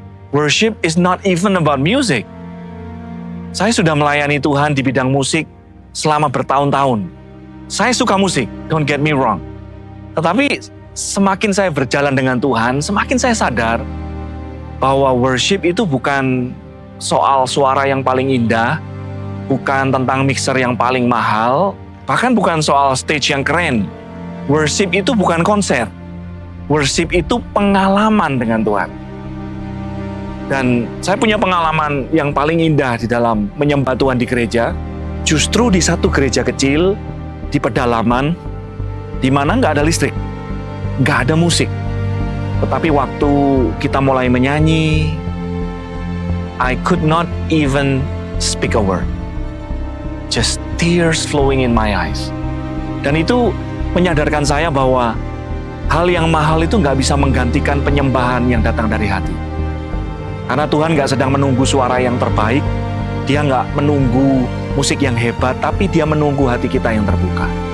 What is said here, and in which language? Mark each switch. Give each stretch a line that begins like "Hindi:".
English: Worship is not even about music.
Indonesian: Saya sudah melayani Tuhan di bidang musik selama bertahun-tahun. Saya suka musik,
English: don't get me wrong.
Indonesian: Tetapi semakin saya berjalan dengan Tuhan, semakin saya sadar bahwa worship itu bukan soal suara yang paling indah, bukan tentang mixer yang paling mahal, bahkan bukan soal stage yang keren. Worship itu bukan konser. Worship itu pengalaman dengan Tuhan. Dan saya punya pengalaman yang paling indah di dalam menyembah Tuhan di gereja, justru di satu gereja kecil, di pedalaman, di mana nggak ada listrik, nggak ada musik. Tetapi waktu kita mulai menyanyi,
English: I could not even speak a word. Just tears flowing in my eyes.
Indonesian: Dan itu menyadarkan saya bahwa hal yang mahal itu nggak bisa menggantikan penyembahan yang datang dari hati. Karena Tuhan nggak sedang menunggu suara yang terbaik, Dia nggak menunggu musik yang hebat, tapi Dia menunggu hati kita yang terbuka.